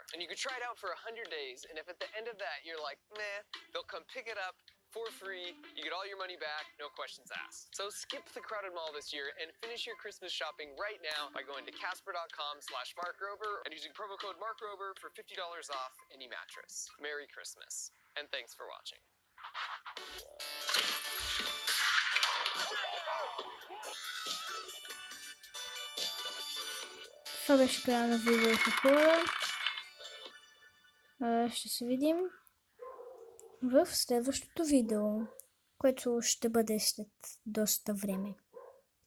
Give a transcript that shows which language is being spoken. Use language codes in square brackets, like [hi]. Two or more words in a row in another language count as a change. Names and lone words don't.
[en] And you can try it out for 100 days, and if at the end of that you're like, meh, they'll come pick it up for free. You get all your money back, no questions asked. So skip the crowded mall this year and finish your Christmas shopping right now by going to casper.com/markrober and using promo code markrober for $50 off any mattress. Merry Christmas, and thanks for watching. [bg] Това беше края на видеото, хора. Ще се видим в следващото видео, което ще бъде след доста време.